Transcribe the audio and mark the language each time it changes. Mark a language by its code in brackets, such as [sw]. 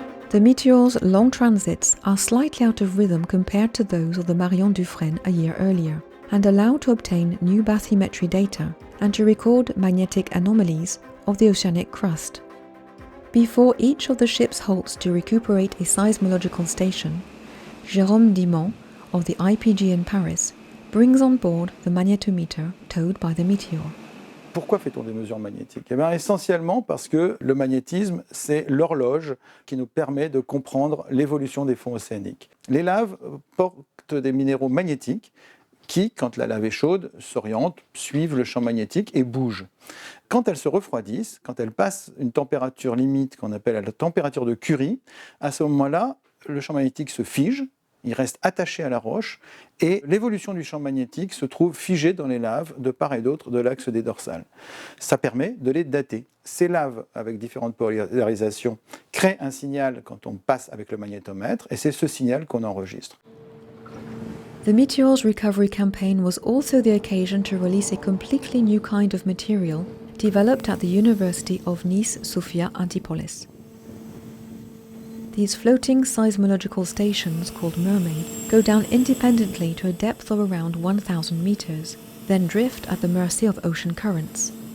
[en] The Meteor's long transits are slightly out of rhythm compared to those of the Marion Dufresne a year earlier, and allow to obtain new bathymetry data and to record magnetic anomalies of the oceanic crust. Before each of the ship's halts to recuperate a seismological station, Jérôme Dimond of the IPG in Paris brings on board the magnetometer towed by the Meteor. [fr] Pourquoi fait-on des mesures magnétiques? Eh bien, essentiellement parce que le magnétisme, c'est l'horloge qui nous permet de comprendre l'évolution des fonds océaniques. Les laves portent des minéraux magnétiques qui, quand la lave est chaude, s'orientent, suivent le champ magnétique et bougent. Quand elles se refroidissent, quand elles passent une température limite qu'on appelle la température de Curie, à ce moment-là, le champ magnétique se fige, il reste attaché à la roche et l'évolution du champ magnétique se trouve figée dans les laves de part et d'autre de l'axe des dorsales. Ça permet de les dater. Ces laves, avec différentes polarisations, créent un signal quand on passe avec le magnétomètre et c'est ce signal qu'on enregistre. [en] The Meteors Recovery Campaign was also the occasion to release a completely new kind of material developed at the University of Nice Sophia Antipolis. These floating seismological stations, called Mermaid, go down independently to a depth of around 1,000 meters, then drift at the mercy of ocean currents.